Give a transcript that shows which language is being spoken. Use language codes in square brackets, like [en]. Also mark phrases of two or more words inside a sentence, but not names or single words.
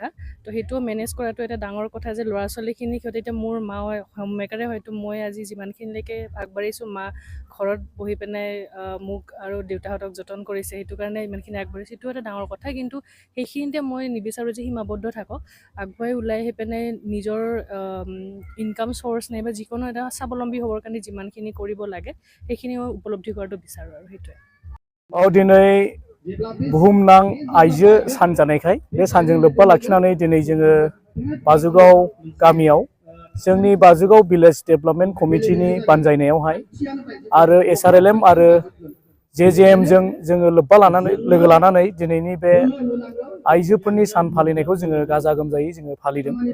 [as] তো সেইটোও মেনেজ কৰাটো এটা ডাঙৰ কথা যে ল'ৰা ছোৱালীখিনি সিহঁতে এতিয়া মোৰ মা [en] home maker [as] হয়তো মই আজি যিমানখিনিলৈকে আগবাঢ়িছোঁ মা ঘৰত বহি পেলাই মোক আৰু দেউতাহঁতক যতন কৰিছে সেইটো কাৰণে ইমানখিনি আগবাঢ়িছে, সেইটো এটা ডাঙৰ কথা। কিন্তু সেইখিনিতে মই নিবিচাৰোঁ যে সীমাবদ্ধ থাকক, আগুৱাই ওলাই আহি পেলাই নিজৰ [en] income source [as] নাইবা যিকোনো এটা স্বাৱলম্বী হ'বৰ কাৰণে যিমানখিনি কৰিব লাগে সেইখিনি মই উপলব্ধি কৰাটো বিচাৰোঁ আৰু সেইটোৱে। [brx] दिनै बुहुमनां आइजो सान जानायखाय बे सानजों लोब्बा लाखिनानै दिनै जोङो बाजुगाव गामियाव जोंनि बाजुगाव [en] village development committee [brx] बानजायनायावहाय आरो एसआरएलएम आरो जेजेएम जों जोङो लोगो लानानै दिनैनि बे आइजोफोरनि सान फालिनायखौ जोङो गाजा गोमजायै जोङो फालिदों।